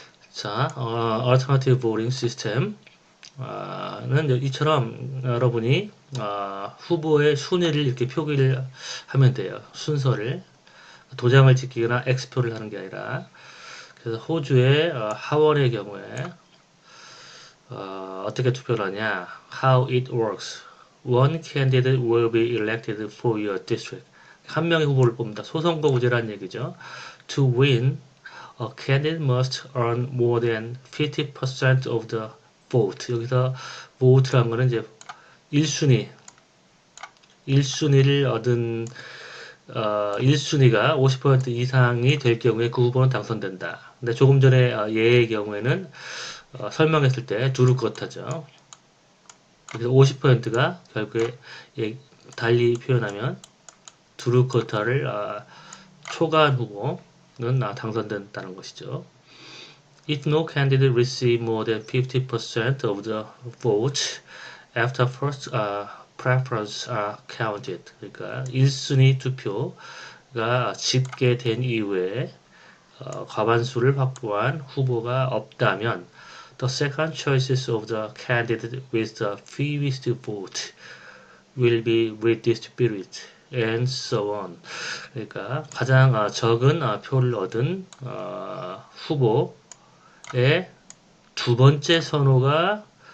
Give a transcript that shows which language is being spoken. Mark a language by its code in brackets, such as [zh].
[ko] 자, Alternative Voting System 는 이처럼 여러분이 후보의 순위를 이렇게 표기를 하면 돼요. 순서를 도장을 찍히거나 X표를 하는 게 아니라 그래서 호주의 하원의 경우에 어떻게 투표를 하냐? [en] How it works. One candidate will be elected for your district. [ko] 한 명의 후보를 뽑는다. 소선거구제라는 얘기죠. [en] To win, a candidate must earn more than 50% of the vote. [ko] 여기서 vote라는 거는 이제 1순위를 얻은 1순위가 50% 이상이 될 경우에 그 후보는 당선된다. 근데 조금 전에 예의 경우에는 설명했을 때 두루 쿼터죠. 그래서 50%가 결국에 달리 표현하면 두루 쿼터를 초과한 후보는 당선된다는 것이죠. [en] If no candidate receive more than 50% of the vote after first preference are counted. [ko] 그러니까 1순위 투표가 집계된 이후에 과반수를 확보한 후보가 없다면 [en] the second choices of the candidate with the fewest vote will be redistributed and so on. [ko] 그러니까 가장 적은 표를 얻은 후보의 두 번째 선호가